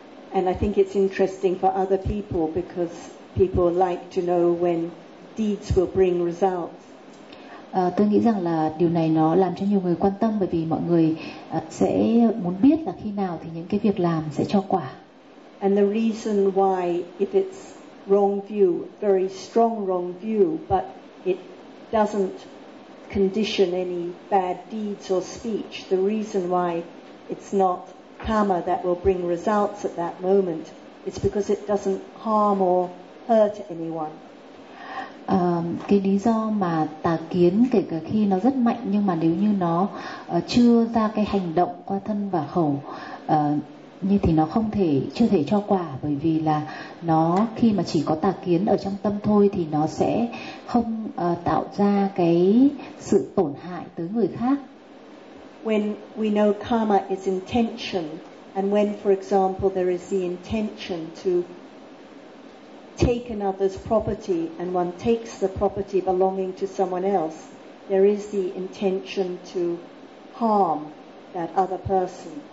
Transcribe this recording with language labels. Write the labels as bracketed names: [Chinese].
[English] And I think it's interesting for other people because people like to know when deeds will bring results. [Vietnamese] Tôi nghĩ rằng là điều này nó làm cho nhiều người quan tâm, bởi vì mọi người sẽ muốn biết là khi nào thì những cái việc làm sẽ cho quả. [English] And the reason why, if it's wrong view, very strong wrong view, but it doesn't condition any bad deeds or speech, the reason why it's not karma that will bring results at that moment is because it doesn't harm or hurt anyone. [Vietnamese] Cái lý do mà tà kiến, kể cả khi nó rất mạnh, nhưng mà nếu như nó chưa ra cái hành động qua thân và khẩu như thì nó không thể, chưa thể cho quả, bởi vì là nó khi mà chỉ có tà kiến ở trong tâm thôi thì nó sẽ không tạo ra cái sự tổn hại tới người khác. [English] When we know karma is intention, and when for example there is the intention to take another's property and one takes the property belonging to someone else, there is the intention to harm that other person.